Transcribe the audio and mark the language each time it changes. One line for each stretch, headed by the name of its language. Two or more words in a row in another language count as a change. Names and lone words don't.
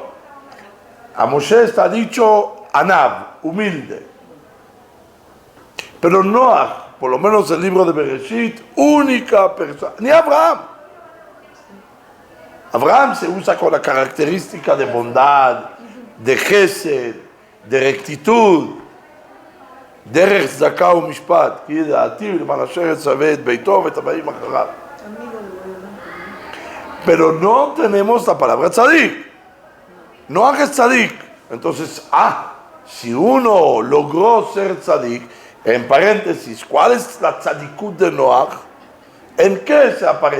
Spanish: A Moshe está dicho Anab, humilde. Pero Noah, por lo menos el libro de Bereshit, única persona. Ni Abraham. Abraham se usa con la característica de bondad, de gesed, de rectitud,
Hebrew: דרך צדקה ומשפט, כי ידעתיו למען אשר יצווה את ביתו ואת הבאים אחריו.
Spanish: Pero no tenemos la palabra tzadik. No hagas tzadik. Entonces, si uno logró ser tzadik, en paréntesis, ¿cuál es la tzadikut de Noah? ¿En qué se aparece?